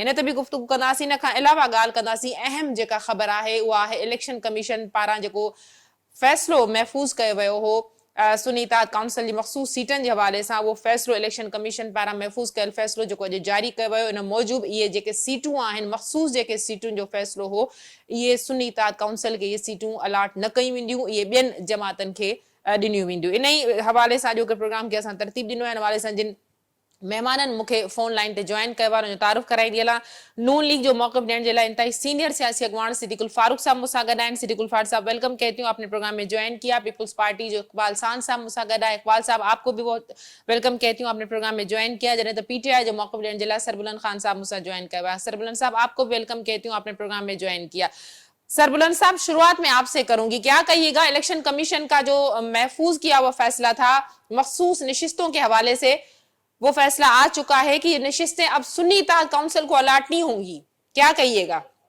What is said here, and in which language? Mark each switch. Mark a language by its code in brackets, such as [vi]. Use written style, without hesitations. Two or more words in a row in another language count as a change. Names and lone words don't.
[sd] इन ते बि गुफ़्तगू कंदासीं। इन खां अलावा ॻाल्हि कंदासीं अहम जेका ख़बर आहे उहा आहे [en] election commission [sd] पारां जेको फ़ैसिलो महफ़ूज़ कयो वियो हो सुन्नी इत्तेहाद काउंसिल जी मख़सूस सीटनि जे हवाले सां, उहो फ़ैसिलो [en] election commission [sd] पारां महफ़ूज़ कयल फ़ैसिलो जेको अॼु जारी कयो वियो, इन मूजिबि इहे जेके सीटूं आहिनि मख़सूस जेके सीटुनि जो फ़ैसिलो हो, इहे सुन्नी इत्तेहाद काउंसिल खे इहे सीटूं अलाट न कयूं वेंदियूं, इहे ॿियनि जमातनि खे ॾिनियूं वेंदियूं। इन ई हवाले सां अॼोके प्रोग्राम खे असां तरतीब ॾिनो आहे। इन हवाले सां जिन महिमाननि मूंखे [en] phone line [sd] ते जॉइन कयो आहे, तारुफ़ कराईंदी हलां। नून लीग जो मौक़िफ़ ॾियण जे लाइ इंतहाई सीनियर सियासी अॻवान सिद्दीकुल फारूक साहब मूंसां गॾु आहिनि। [ur] صدیق الفاروق صاحب ویلکم کہتی ہوں، آپ نے پروگرام میں جوائن کیا. [sd] पीपल्स पार्टी जो इकबाल सान साहब मूंसां गॾु आहे। [ur] اقبال صاحب آپ کو بھی بہت ویلکم کہتی ہوں، آپ نے پروگرام میں جوائن کیا. [sd] जॾहिं त PTI जो मौक़िफ़ ॾियण जे लाइ सरबुलंद खान साहब मूंसां ज्वाइन कयो आहे। [ur] سربلند صاحب آپ کو بھی ویلکم کہتی ہوں، آپ نے پروگرام میں جوائن کیا۔ سربلند صاحب، شروعات میں آپ سے کروں گی، کیا کہیے گا [en] election commission [ur] کا جو محفوظ کیا ہوا فیصلہ تھا مخصوص نشستوں کے حوالے سے، وہ فیصلہ آ چکا ہے کہ یہ نشستیں اب سنی اتحاد کونسل کو الاٹنی ہوں گی، کیا کہیے گا?